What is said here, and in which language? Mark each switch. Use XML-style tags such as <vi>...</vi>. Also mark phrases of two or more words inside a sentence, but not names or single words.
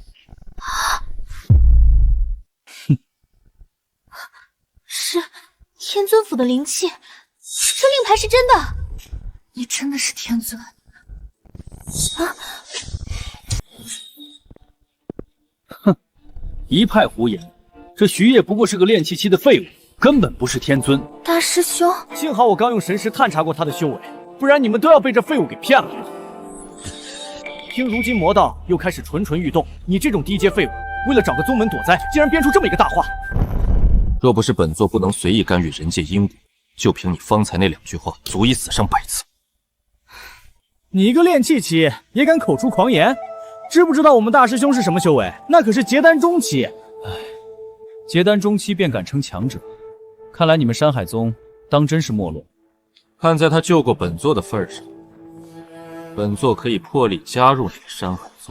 <zh>哼，是天尊府的靈氣，這令牌是真的。你真的是天尊啊！哼，一派胡言！這徐燁不過是個練氣期的廢物，根本不是天尊。大師兄，幸好我剛用神識探查過他的修為，不然你們都要被這廢物給騙了。聽如今魔道又開始蠢蠢欲動，你這種低階廢物，為了找個宗門躲災，竟然編出這麼一個大話。若不是本座不能隨意干預人界因果，就憑你方才那2句話，足以死上100次。你一個練氣期也敢口出狂言？知不知道我們大師兄是什麼修為？那可是結丹中期。唉，結丹中期便敢稱強者，看來你們山海宗當真是沒落。看在他救過本座的份上，本座可以破例加入你的山海宗。</zh>